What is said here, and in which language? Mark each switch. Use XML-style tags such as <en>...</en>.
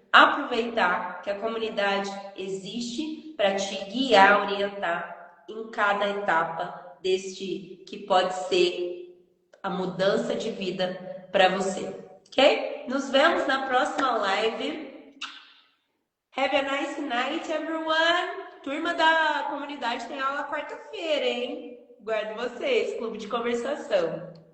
<pt>Aproveitar que a comunidade existe para te guiar, orientar em cada etapa deste que pode ser a mudança de vida para você. Ok? Nos vemos na próxima live.</pt> <en>Have a nice night, everyone!</en> <pt>Turma da comunidade tem aula quarta-feira, hein? Guardo vocês, clube de conversação.</pt>